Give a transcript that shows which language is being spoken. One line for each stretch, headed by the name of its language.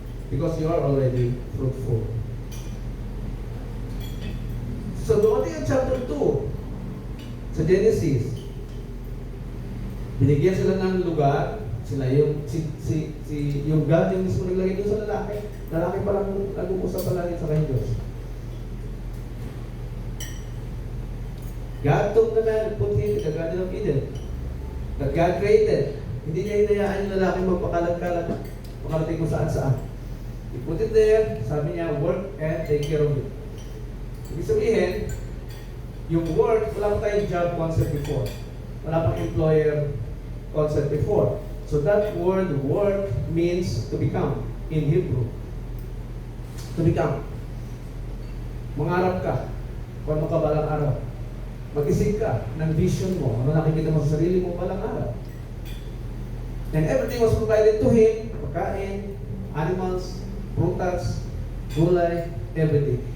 English: Because you are already fruitful.
Filipino: So dumating ang chapter 2 sa Genesis. Binigyan sila ng lugar, sila yung yung God yung mismo naglagay doon sa lalaki. Lalaki pa lang nag-uusap pa lang sa kanyang Diyos.
English: God took the man and put him in the Garden of Eden that God created.
Filipino: Hindi niya hinayaan yung lalaki magpakalag-kalag, makarating kung saan-saan.
English: He put it there, sabi niya, work and take care of it.
Filipino: Ibig sabihin, yung work, wala pa tayong
English: job concept before.
Filipino: Wala pang
English: employer concept before. So that word, work, means to become in Hebrew. To become.
Filipino: Mangarap ka, kung ano ka balang araw. Mag-isip ka ng vision mo, ano nakikita mo sa sarili mo balang araw.
English: And everything was provided to him, pagkain, animals, prutas, gulay, everything.